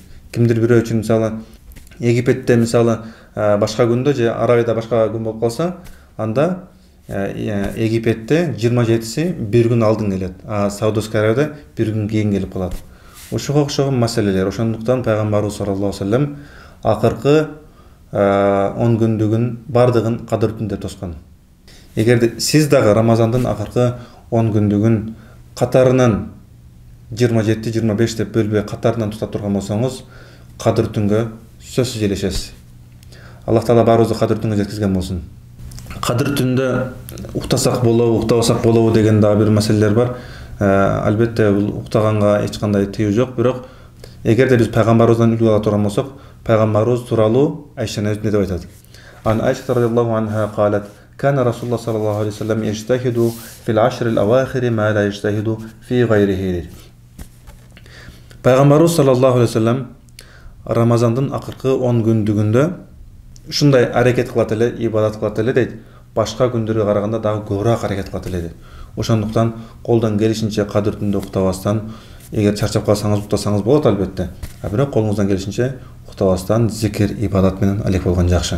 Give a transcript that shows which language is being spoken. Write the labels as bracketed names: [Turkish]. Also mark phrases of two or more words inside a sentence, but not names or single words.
[Kyrgyz] Кимдир бирөө үчүн мисалы Египетте мисалы башка күндө же Аравияда башка күн болуп калса, анда Египетте 27-си бир күн алдын келет, а Саудовская Аравияда бир күн кийин келип калат. Ушуга окшогон маселелер. Ошондуктан Пайгамбарыбыз [Arabic] صلى الله عليه وسلم [Kyrgyz] акыркы 10 күндүгүн бардыгын Кадыр түндө тоскон. Эгерде сиз дагы Рамазандын акыркы 10 күндүгүн катарынан 27-25 деп бөлбөй катарынан тута турган болсоңуз, Кадыр түнгө сөзсүз элешесиз. Аллах Таала баарыбызды Кадыр түнгө жеткизген болсун. Кадыр түндө уктасак болобу, уктабасак болобу деген дагы бир маселелер бар. Албетте бул уктаганга эч кандай тыюу жок, бирок эгерде биз Пайгамбарыбыздан үлгү ала турган болсок, Пайгамбарыбыз тууралуу Айша эмне деп айтат? [Arabic] عن عائشة رضي الله عنها قالت كان رسول الله صلى الله عليه وسلم يجتهد في العشر الأواخر ما لا يجتهد في غيره." [Kyrgyz] Пайгамбарыбыз [Arabic] صلى الله عليه وسلم [Kyrgyz] Рамазандын акыркы 10 күндүгүндө ушундай аракет кылат эле, ибадат кылат эле дейт. Башка күндөргө караганда дагы көбүрөөк аракет кылат эле дейт. Ошондуктан колдон келишинче Кадыр түндө уктабастан, эгер чарчап калсаңыз уктасаңыз болот албетте. Бирок колуңуздан келишинче уктабастан зикир, ибадат менен алек болгон жакшы.